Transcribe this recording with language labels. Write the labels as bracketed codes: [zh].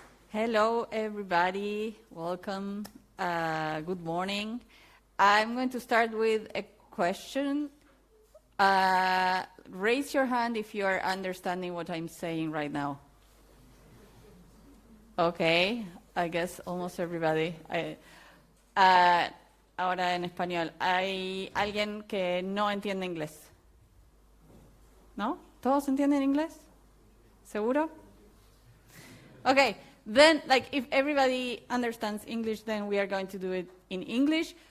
[en] Hello, everybody. Welcome. Good morning. I'm going to start with a question. Raise your hand if you are understanding what I'm saying right now. Okay, I guess almost everybody. [es] Ahora en español. ¿Hay alguien que no entiende inglés? ¿No? ¿Todos entienden inglés? ¿Seguro? [en] Okay, then if everybody understands English, then we are going to do it in English.